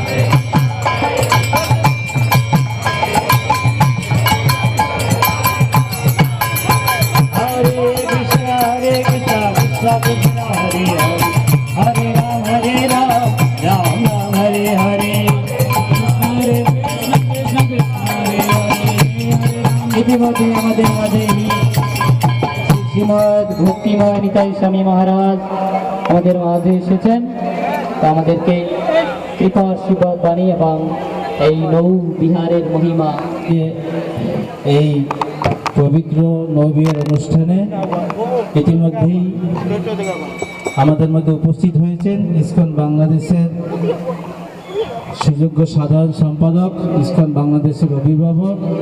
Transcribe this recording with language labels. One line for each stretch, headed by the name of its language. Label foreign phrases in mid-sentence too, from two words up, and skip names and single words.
Bangla: Hare Krishna, Hare Krishna, Krishna Krishna, Hare Hare, Hare Ram, Ram Ram, Hare Hare. Hare Krishna, Krishna Krishna, Hare Hare. ইতিমধ্যে আমাদের মাঝে শ্রীমদ ভক্তিময় নিতাই স্বামী মহারাজ আমাদের মাঝে এসেছেন, তো আমাদেরকে কৃপা আশীর্বাদ বাণী এবং এই নৌ বিহারের মহিমা এই পবিত্র নবীর অনুষ্ঠানে ইতিমধ্যেই আমাদের মধ্যে উপস্থিত হয়েছেন ইসকন বাংলাদেশের সুযোগ্য সাধারণ সম্পাদক, ইসকন বাংলাদেশের অভিভাবক